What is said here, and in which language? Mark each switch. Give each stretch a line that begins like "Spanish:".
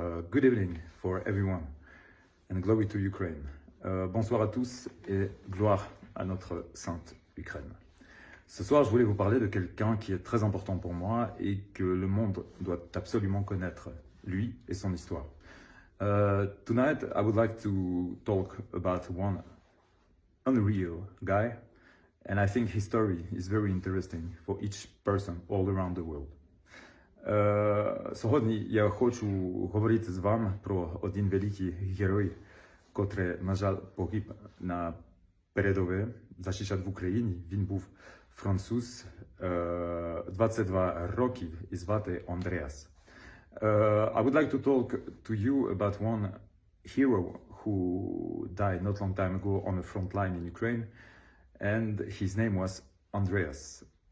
English: Good evening for everyone and glory to Ukraine.
French: Bonsoir à tous et gloire à notre sainte Ukraine. Ce soir, je voulais vous parler de quelqu'un qui est très important pour moi et que le monde doit absolument connaître, lui et son histoire.
English: Tonight, I would like to talk about one unreal guy, and I think his story is very interesting for each person all around the world.
Ukrainian: Сьогодні я хочу говорити з вами про один великий герой, котрий, на жаль, погиб на передовій, захищав в Україні. Він був француз, 22 років і звати Андреас.
English: I would like to talk to you about one hero who died not long time ago on the front line in Ukraine, and his name was Andreas.